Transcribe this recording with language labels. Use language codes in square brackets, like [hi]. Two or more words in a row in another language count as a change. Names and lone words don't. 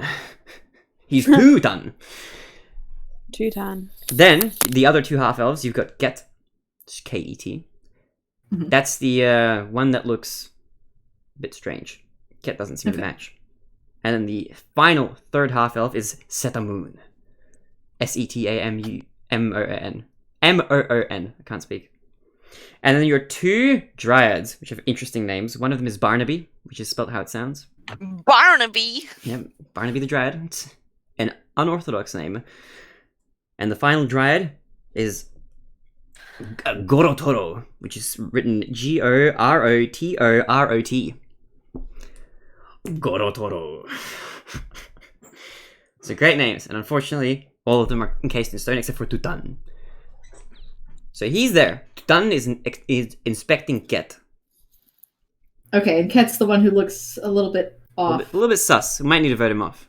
[en] He's Tutan. Tutan. Then, the other 2 half-elves, you've got Ket, K-E-T. Mhm. That's the one that looks a bit strange. Ket doesn't seem to match. And then the final 3rd half-elf is Setamoon. S-E-T-A-M-U-M-O-O-N. M-O-O-N. I can't speak. And then your 2 dryads, which have interesting names. One of them is Barnaby, which is spelled how it sounds. Barnaby. Yep, Barnaby the Dryad. It's an unorthodox name. And the final dryad is Gorotoro, which is written G-O-R-O-T-O-R-O-T. Gorotoro. So great names, and unfortunately, all of them are encased in stone except for Tutan. So he's there. Tutan is inspecting Ket. Okay, and Ket's the one who looks a little bit off. A little bit sus. We might need to vote him off.